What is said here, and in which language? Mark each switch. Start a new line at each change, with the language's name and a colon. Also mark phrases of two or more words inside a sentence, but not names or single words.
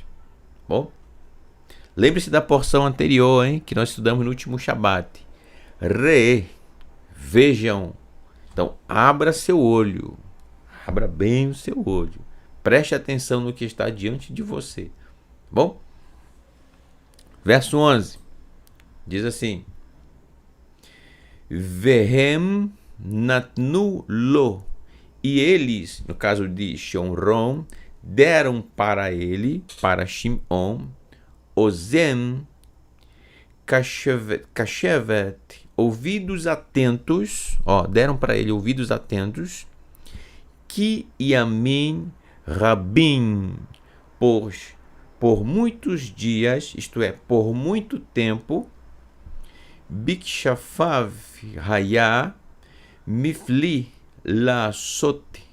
Portuguese: Bom, lembre-se da porção anterior, hein, que nós estudamos no último Shabat. re, vejam. Então, abra seu olho, abra bem o seu olho, preste atenção no que está diante de você. Bom? Verso 11, diz assim:
Hebrew: Vehem natnu lo,
Portuguese: e eles, no caso de Shomron, deram para ele, para Shimon, Ozem, Kashevet, ouvidos atentos, deram para ele ouvidos atentos,
Hebrew: Ki Yamin Rabim,
Portuguese: por muitos dias, isto é, por muito tempo,
Hebrew: Bikshafav Haya Mifli La Sot